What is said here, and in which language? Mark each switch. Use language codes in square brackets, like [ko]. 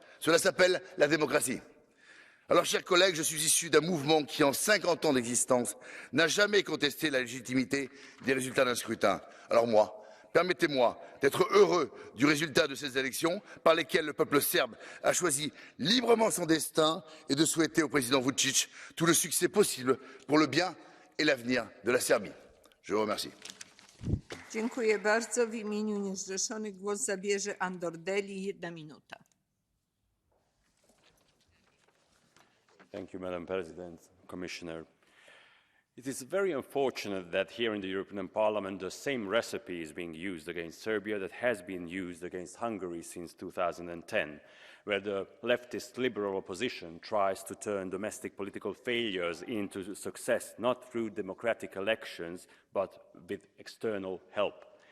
[fr] Cela s'appelle la démocratie. Alors, chers collègues, je suis issu d'un mouvement qui, en 50 ans d'existence, n'a jamais contesté la légitimité des résultats d'un scrutin. Alors moi, permettez-moi d'être heureux du résultat de ces élections par lesquelles le peuple serbe a choisi librement son destin et de souhaiter au président Vučić tout le succès possible pour le bien et l'avenir de la Serbie. Je vous remercie. [pl] Dziękuję bardzo. W imieniu niezrzeszonych głos zabierze Andor Deli. 1 minuta. [en] Thank you, Madam President, Commissioner. It is very unfortunate that here in the European Parliament the same recipe is being used against Serbia that has been used against Hungary since 2010, where the leftist liberal opposition tries to turn domestic political failures into success, not through democratic elections, but with external help.